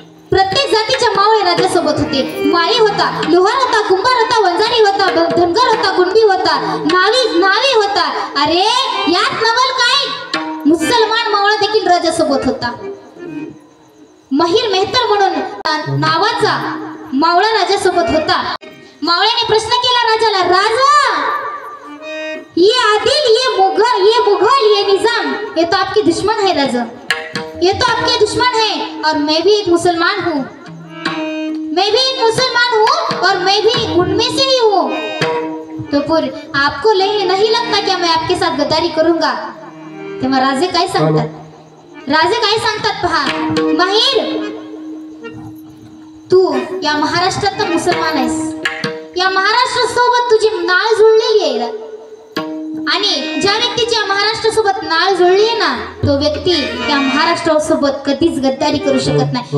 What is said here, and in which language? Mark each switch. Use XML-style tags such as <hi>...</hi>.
<mr>प्रत्येक जातीच्या मावळे राजासोबत होते. माळी होता, लोहार होता, कुंभार होता, वंजारी होता, धनगर होता, कुणबी होता, नावी होता. अरे यात नवल काय, मुसलमान मावळा देखील राजासोबत होता. महिर मेहतर म्हणून नावाचा मावळा राजासोबत होता. मावळ्याने प्रश्न केला राजाला,</mr> <hi>राजा ये आदिल, ये मुगल, ये निजाम, ये तो आपके दुश्मन है राजा, ये तो आपके दुश्मन है और मैं भी एक मुसलमान हूँ, मैं भी एक मुसलमान हूँ और मैं भी उनमें से ही हूँ. तो फिर आपको नहीं लगता क्या मैं आपके साथ गद्दारी करूंगा?</hi> <mr>तेव्हा राजे काय सांगतात? राजे काय सांगतात पहा, माहीर तू या महाराष्ट्रात तर मुसलमान आहेस, या महाराष्ट्र सोबत तुझी नाळ जुळलेली आहे. आणि ज्या व्यक्तीच्या महाराष्ट्रासोबत नाळ जुळली आहे ना, तो व्यक्ती त्या महाराष्ट्रासोबत कधीच गद्दारी करू शकत नाही.</mr>